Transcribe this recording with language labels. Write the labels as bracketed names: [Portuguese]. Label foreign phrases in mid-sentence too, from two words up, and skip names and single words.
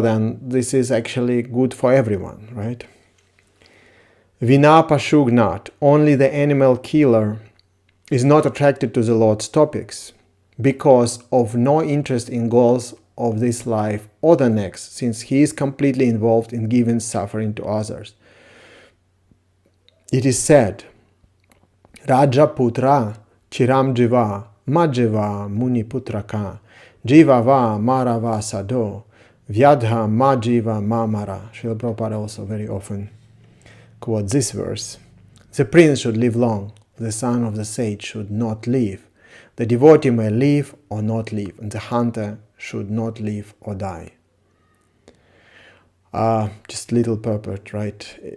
[English] Then this is actually good for everyone, right? [Sanskrit] विना पशुघ्नात्, [English] only the animal killer, is not attracted to the Lord's topics because of no interest in goals of this life or the next, since he is completely involved in giving suffering to others. It is said, [Sanskrit] राज पुत्र चिरं जीव मा जीव मुनि पुत्रक. जीव वा मर वा साधो, व्याध मा जीव मा मर. [English] Srila Prabhupada also very often quotes this verse. The prince should live long, the son of the sage should not live. The devotee may live or not live, and the hunter should not live or die. Just little purport, right?